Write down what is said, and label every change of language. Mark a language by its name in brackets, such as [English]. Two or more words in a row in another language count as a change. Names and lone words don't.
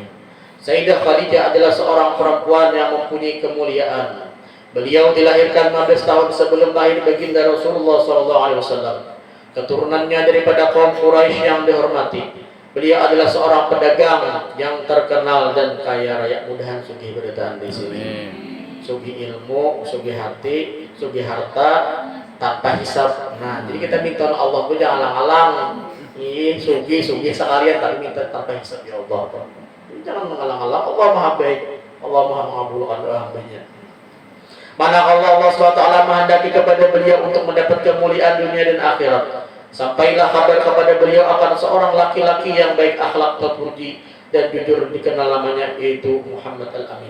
[Indonesian] Sayyidah Khadijah adalah seorang perempuan yang mempunyai kemuliaan. Beliau dilahirkan 15 tahun sebelum lahir baginda Rasulullah SAW. Keturunannya daripada kaum Quraisy yang dihormati. Beliau adalah seorang pedagang yang terkenal dan kaya raya. [Banjar] Mudahan sugih bertahan di sini. Sugih ilmu, sugih hati, sugih harta tanpa hisab. Nah, jadi kita minta Allah pun jangan alang-alang. Sugih sekalian tapi minta tanpa hisab ya Allah. Jangan mengalang-alang. [Indonesian] Allah Maha baik. Allah Maha mengabulkan doa hambanya. Manakala Allah SWT menghendaki kepada beliau untuk mendapat kemuliaan dunia dan akhirat, sampailah kabar kepada beliau akan seorang laki-laki yang baik akhlak, terpuji dan jujur, dikenal namanya yaitu Muhammad Al-Amin.